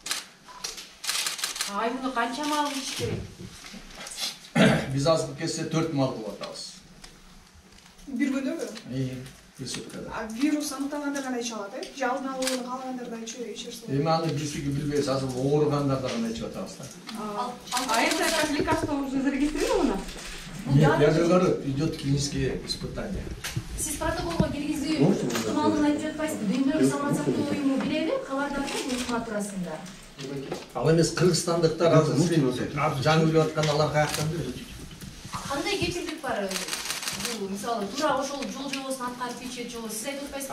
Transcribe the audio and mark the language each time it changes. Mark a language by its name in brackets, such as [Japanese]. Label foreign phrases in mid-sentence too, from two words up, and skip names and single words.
[Kyrgyz] Ай муну канча мал ичиш керек? Биз азыр келсе 4 мал кылып атабыз. Bir күндөбү? Bir суткада. Вирус аныкталгандар гана иче алат, же алдын алуу каалагандар да ичерсиң? Эми аны бизги билбейбиз, азыр ооругандар да гана ичип атабыз да. [Russian] А это как лекарство уже зарегистрировано? Нет, я же говорю, идет клинические испытания. [Kyrgyz] Сиз протоколго киргизүү ыктымалын айтып жатпайсызбы? Дүйнөлүк саламаттык уюму билеби? Кабардарбы бул укма туурасында? Ал эмес кыргызстандыктар азыр жаңы билип аткан алар каяктан билет? Кандай кепилдик бар? Бул мисалы туура ошол жол жобосун аткарып ичет жолу сиз айтып атпайсызбы?